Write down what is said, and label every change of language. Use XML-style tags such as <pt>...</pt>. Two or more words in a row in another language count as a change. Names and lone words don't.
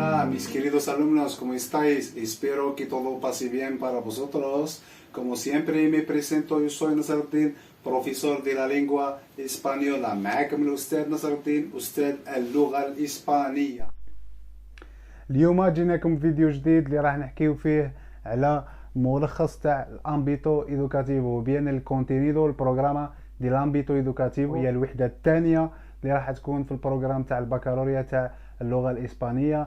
<es>mis queridos alumnos, ¿cómo estáis? Espero que todo pase bien para vosotros. Como siempre me presento, yo soy نصر الدين, profesor de la lengua española.</es> <ar>معكم الأستاذ نصر الدين, أستاذ اللغة الإسبانية. اليوم جيناكم فيديو جديد اللي راح نحكيو فيه على ملخص تاع</ar> <es>el ámbito educativo</es> <ar>بيان الكونتينيدو</ar> <es>el programa de el ámbito educativo</es> <ar>هي الوحده الثانيه اللي راح تكون في البروغرام تاع البكالوريا تاع اللغه الاسبانيه.</ar>